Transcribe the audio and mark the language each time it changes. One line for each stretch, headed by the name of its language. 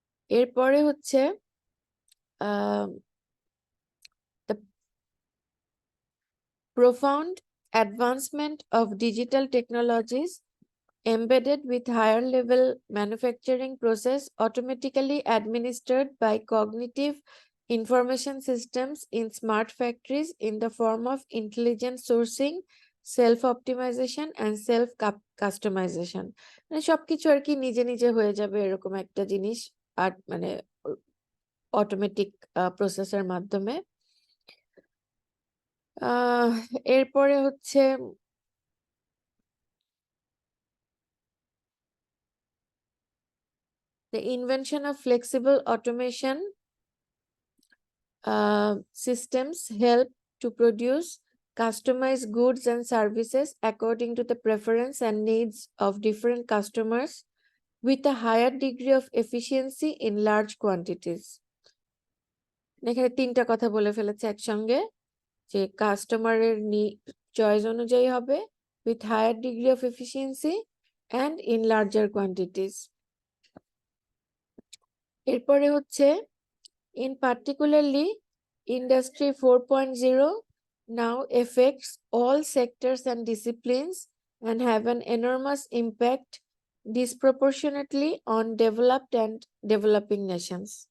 Bangla: এরপরে হচ্ছে
English: the profound advancement of digital technologies embedded with higher level manufacturing process automatically administered by cognitive information systems in smart factories in the form of intelligent sourcing, self-optimization and self-customization।
Bangla: মানে সবকিছু আর কি নিজে নিজে হয়ে যাবে এরকম একটা জিনিস, আর মানে অটোমেটিক প্রসেসের মাধ্যমে। এরপরে হচ্ছে
English: the invention of flexible automation systems help to produce customized goods and services according to the preference and needs of different customers with a higher degree of efficiency in large quantities।
Bangla: এখানে তিনটা কথা বলে ফেলেছে একসঙ্গে, যে কাস্টমারের choice অনুযায়ী হবে,
English: with higher degree of efficiency and in larger quantities।
Bangla: এরপরে হচ্ছে
English: in particularly industry 4.0 now affects all sectors and disciplines and have an enormous impact disproportionately on developed and developing nations।